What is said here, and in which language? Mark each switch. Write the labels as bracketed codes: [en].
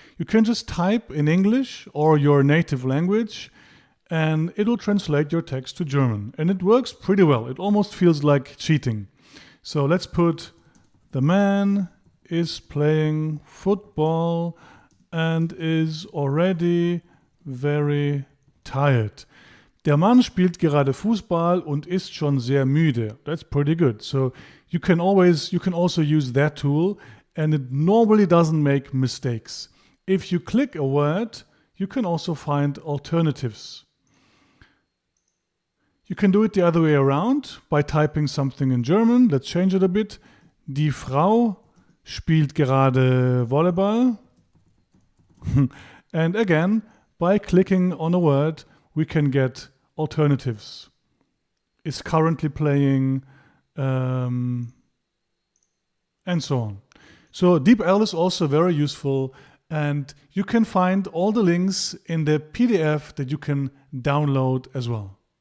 [en] You can just type in English or your native language, and it'll translate your text to German. And it works pretty well. It almost feels like cheating. So let's put the man is playing football and is already very tired. [de] Der Mann spielt gerade Fußball und ist schon sehr müde. [en] That's pretty good. So you can also use that tool, and it normally doesn't make mistakes. If you click a word, you can also find alternatives. You can do it the other way around by typing something in German. Let's change it a bit. [de] Die Frau spielt gerade Volleyball. [en] And again, by clicking on a word, we can get alternatives. Is currently playing, and so on. So DeepL is also very useful, and you can find all the links in the PDF that you can download as well.